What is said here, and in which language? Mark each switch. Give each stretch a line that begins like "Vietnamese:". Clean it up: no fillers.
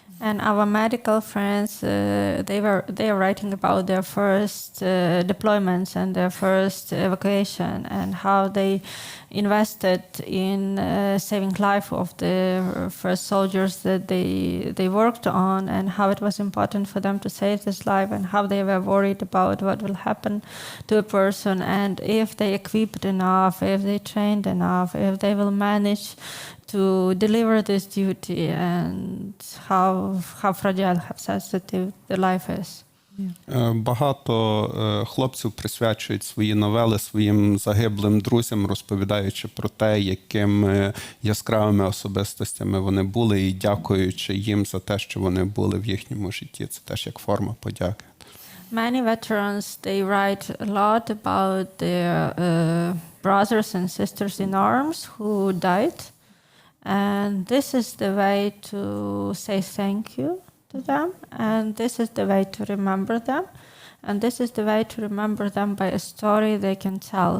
English: And our medical friends, they are writing about their first deployments and their first evacuation, and how they invested in saving life of the first soldiers that they worked on, and how it was important for them to save this life, and how they were worried about what will happen to a person, and if they equipped enough, if they trained enough, if they will manage to deliver this duty, and how fragile, how sensitive the life is.
Ukrainian: Багато хлопців присвячують свої новели своїм загиблим друзям, розповідаючи про те, якими яскравими особистостями вони були, і дякуючи їм за те, що вони були в їхньому житті. Це теж як форма подяки.
English: Many veterans, they write a lot about their brothers and sisters in arms who died. And this is the way to say thank you to them. And this is the way to remember them. And this is the way to remember them by a story they can tell.